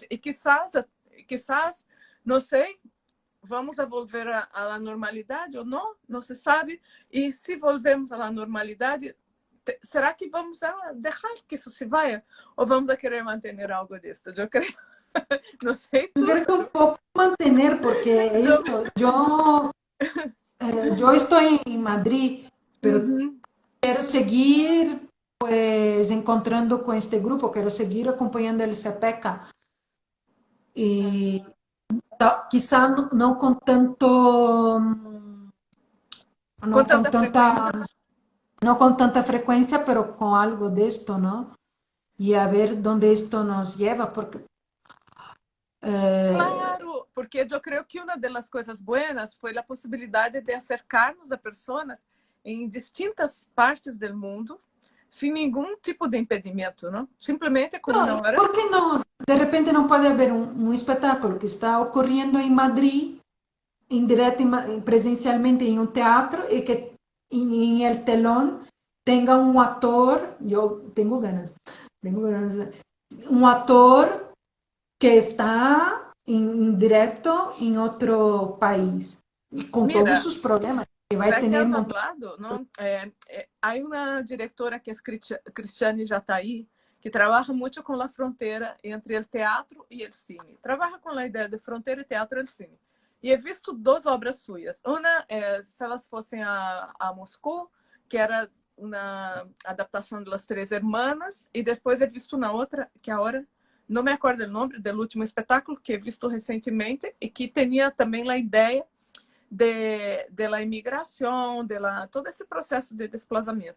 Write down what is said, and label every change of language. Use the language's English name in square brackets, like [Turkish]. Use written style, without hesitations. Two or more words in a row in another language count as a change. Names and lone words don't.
[Portuguese] E quizás, não sei, [Spanish] vamos a volver [Portuguese] à normalidade ou não? Não se sabe. E se volvemos à normalidade, será que vamos a deixar que isso se vá? Ou vamos a querer manter algo disso? Eu creio. Não sei [Spanish] Yo tu. creo que un poco mantener, porque [Portuguese] Eu... [Spanish] esto, yo estoy en Madrid, pero Uhum. quiero seguir pues encontrando con este grupo, quiero seguir acompañando el CPECA y quizá no con tanto, [Portuguese] Com [Spanish] no con [Portuguese] tanta frequência? [Spanish] tanta, no con tanta frecuencia, pero con algo de esto, ¿no? Y a ver dónde esto nos lleva, porque [Portuguese] Claro, porque eu creio que uma das coisas boas foi a possibilidade de acercarmos a pessoas em distintas partes do mundo sem nenhum tipo de impedimento, não? Simplesmente com uma [Spanish] no, [Portuguese] hora. [Spanish] ¿por qué no? De repente no puede haber un espectáculo que está ocurriendo en Madrid, indirecto y presencialmente en un teatro, y que en el telón tenga un actor, yo tengo ganas, un actor que está en directo en otro país, y con todos Mira, sus problemas, que va a [Portuguese] já que [Spanish] tener has un montón. hablado, [Portuguese] não? Há uma diretora que é Cristiane Jataí, que trabalha muito com a fronteira entre o teatro e o cine. Trabalha com a ideia de fronteira, teatro e cine. E [Spanish] he visto [Portuguese] duas obras suyas. Uma, se elas fossem a Moscou, que era uma adaptação de Las Três Hermanas, e depois [Spanish] he visto [Portuguese] na outra, que agora não me acordo o nome, do último espetáculo, que [Spanish] he visto [Portuguese] recentemente, e que tinha também a ideia de la imigração, todo esse processo de desplazamento.